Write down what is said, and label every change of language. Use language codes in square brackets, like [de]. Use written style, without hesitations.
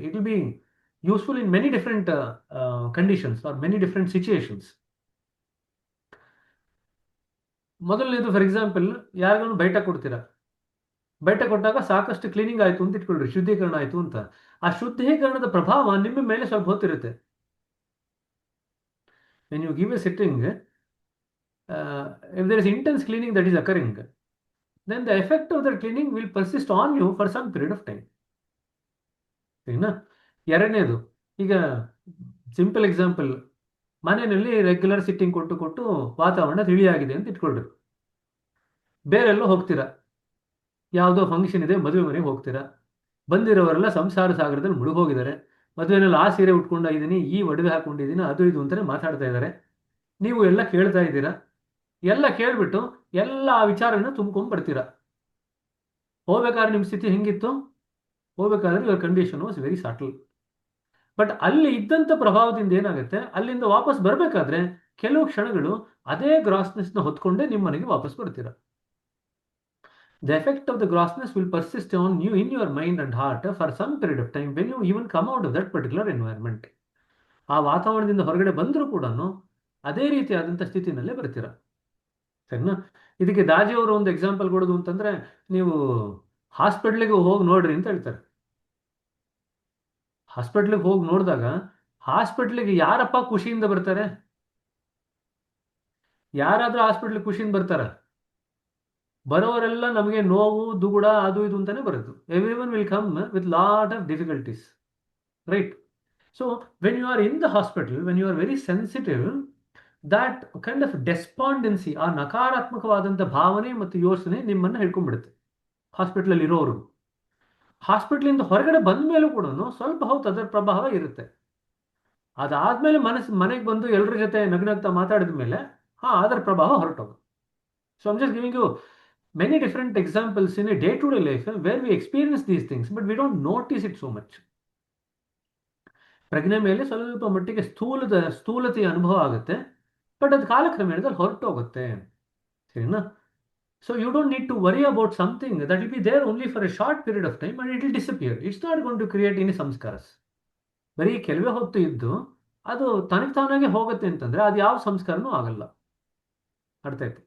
[en] It will be useful in many different conditions or many different situations. [kn] ಮೊದಲನೇದು, [en] for example, [kn] ಯಾರಿಗಾನು ಬೈಟ ಕೊಡ್ತೀರಾ, ಬೈಟ ಕೊಟ್ಟಾಗ ಸಾಕಷ್ಟು cleaning ಆಯ್ತು ಅಂತ ಇಟ್ಕೊಳ್ರಿ, ಶುದ್ಧೀಕರಣ ಆಯ್ತು ಅಂತ. ಆ ಶುದ್ಧೀಕರಣದ ಪ್ರಭಾವ ನಿಮ್ಮ ಮೇಲೆ ಸ್ವಲ್ಪ ಹೊತ್ತಿರುತ್ತೆ. [en] when you give a sitting, if there is intense cleaning that is occurring, then the effect of that cleaning will persist on you for some period of time. [kn] ಸರಿನಾ? ಎರಡನೇದು, ಈಗ ಸಿಂಪಲ್ ಎಕ್ಸಾಂಪಲ್, ಮನೆಯಲ್ಲಿ ರೆಗ್ಯುಲರ್ ಸಿಟ್ಟಿಂಗ್ ಕೊಟ್ಟು ಕೊಟ್ಟು ವಾತಾವರಣ ತಿಳಿಯಾಗಿದೆ ಅಂತ ಇಟ್ಕೊಳ್ರಿ. ಬೇರೆಲ್ಲೋ ಹೋಗ್ತೀರಾ, ಯಾವುದೋ ಫಂಕ್ಷನ್ ಇದೆ, ಮದುವೆ ಮನೆಗೆ ಹೋಗ್ತೀರಾ. ಬಂದಿರೋರೆಲ್ಲ ಸಂಸಾರ ಸಾಗರದಲ್ಲಿ ಮುಳುಗೋಗಿದ್ದಾರೆ. ಮದುವೆನಲ್ಲಿ ಆ ಸೀರೆ ಉಟ್ಕೊಂಡಿದ್ದೀನಿ, ಈ ಒಡವೆ ಹಾಕೊಂಡಿದ್ದೀನಿ, ಅದು ಇದು ಅಂತಾನೆ ಮಾತಾಡ್ತಾ ಇದ್ದಾರೆ. ನೀವು ಎಲ್ಲ ಕೇಳ್ತಾ ಇದ್ದೀರಾ. ಎಲ್ಲ ಕೇಳ್ಬಿಟ್ಟು ಎಲ್ಲ ಆ ವಿಚಾರನ ತುಂಬ್ಕೊಂಡ್ ಬರ್ತೀರಾ. ಹೋಗ್ಬೇಕಾದ್ರೆ ನಿಮ್ಮ ಸ್ಥಿತಿ ಹೆಂಗಿತ್ತು? ಹೋಗ್ಬೇಕಾದ್ರೆ [en] Your condition was very subtle. [kn] But ಅಲ್ಲಿ ಇದ್ದಂಥ ಪ್ರಭಾವದಿಂದ ಏನಾಗುತ್ತೆ, ಅಲ್ಲಿಂದ ವಾಪಸ್ ಬರಬೇಕಾದ್ರೆ ಕೆಲವು ಕ್ಷಣಗಳು ಅದೇ ಗ್ರಾಸ್ನೆಸ್ನ ಹೊತ್ಕೊಂಡೇ ನಿಮ್ಮ ಮನೆಗೆ ವಾಪಸ್ ಬರ್ತೀರಾ. [en] The effect of the grossness will persist on you in your mind and heart for some period of time when you even come out of that particular environment. [kn] ಆ ವಾತಾವರಣದಿಂದ ಹೊರಗಡೆ ಬಂದರೂ ಕೂಡ ಅದೇ ರೀತಿಯಾದಂಥ ಸ್ಥಿತಿನಲ್ಲೇ ಬರ್ತೀರಾ. ಸರಿನಾ? ಇದಕ್ಕೆ ದಾಜಿಯವರು ಒಂದು ಎಕ್ಸಾಂಪಲ್ ಕೊಡೋದು ಅಂತಂದ್ರೆ, ನೀವು ಹಾಸ್ಪಿಟ್ಲಿಗೆ ಹೋಗಿ ನೋಡ್ರಿ ಅಂತ ಹೇಳ್ತಾರೆ. ಹಾಸ್ಪಿಟ್ಲಿಗೆ ಹೋಗಿ ನೋಡಿದಾಗ ಹಾಸ್ಪಿಟ್ಲಿಗೆ ಯಾರಪ್ಪ ಖುಷಿಯಿಂದ ಬರ್ತಾರೆ? ಯಾರಾದ್ರೂ ಹಾಸ್ಪಿಟ್ಲಿಗೆ ಖುಷಿಯಿಂದ ಬರ್ತಾರ? ಬರೋರೆಲ್ಲ ನಮಗೆ ನೋವು, ದುಗುಡ, ಅದು ಇದು ಅಂತಾನೆ ಬರುತ್ತೆ. [en] Every one will come with lot of difficulties, right? So when you are in the hospital, when you are very sensitive, that kind of despondency, [kn] ಆ ನಕಾರಾತ್ಮಕವಾದಂಥ ಭಾವನೆ ಮತ್ತು ಯೋಚನೆ ನಿಮ್ಮನ್ನು ಹಿಡ್ಕೊಂಡ್ಬಿಡುತ್ತೆ ಹಾಸ್ಪಿಟ್ಲಲ್ಲಿ ಇರೋರು. ಹಾಸ್ಪಿಟ್ಲಿಂದ ಹೊರಗಡೆ ಬಂದ ಮೇಲೂ ಕೂಡ ಸ್ವಲ್ಪ ಹೊತ್ತು ಅದರ ಪ್ರಭಾವ ಇರುತ್ತೆ. ಅದಾದ್ಮೇಲೆ ಮನೆಗೆ ಬಂದು ಎಲ್ಲರ ಜೊತೆ ನಗ್ನಗ್ತಾ ಮಾತಾಡಿದ ಮೇಲೆ ಅದರ ಪ್ರಭಾವ ಹೊರಟೋಗುತ್ತೆ. [en] So I'm just giving you many different examples in a day-to-day life where we experience these things, but we don't notice it so much. [kn] ಪ್ರಜ್ಞೆ ಮೇಲೆ ಸ್ವಲ್ಪ ಮಟ್ಟಿಗೆ ಸ್ಥೂಲತೆಯ ಅನುಭವ ಆಗುತ್ತೆ, ಬಟ್ ಅದು ಕಾಲಕ್ರಮೇಣದಲ್ಲಿ ಹೊರಟೋಗುತ್ತೆ. ಸರಿನಾ? [en] So you don't need to worry about something that will be there only for a short period of time and it will disappear. It's not going to create any samskaras. [kn] ಬರೀ ಕೆಲವೇ ಹೊತ್ತು ಇದ್ದು ಅದು ತನಗೆ ತಾನಾಗೆ ಹೋಗುತ್ತೆ ಅಂತಂದ್ರೆ ಅದು ಯಾವ ಸಂಸ್ಕಾರನೂ ಆಗಲ್ಲ. ಅರ್ಥ ಆಯ್ತು?